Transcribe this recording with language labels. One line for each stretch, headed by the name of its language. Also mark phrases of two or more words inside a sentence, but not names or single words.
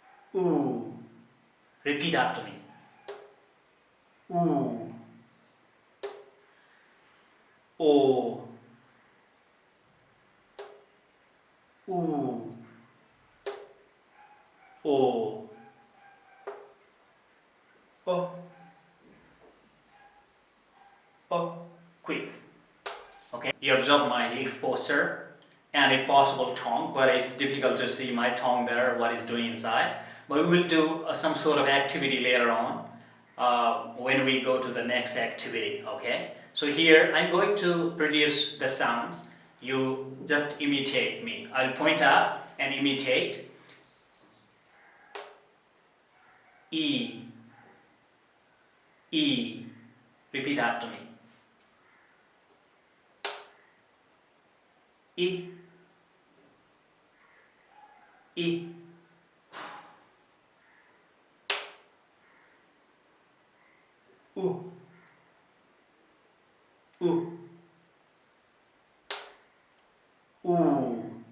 English: oo. Repeat after me. Oo. O. Oo. O. O. O. Quick. Okay, you observe my lip posture and a possible tongue, but it's difficult to see my tongue there, what it's doing inside. But we will do some sort of activity later on when we go to the next activity, okay? So here I'm going to produce the sounds. You just imitate me. I'll point out and imitate. E. E. Repeat after me. E. E. U. U. U.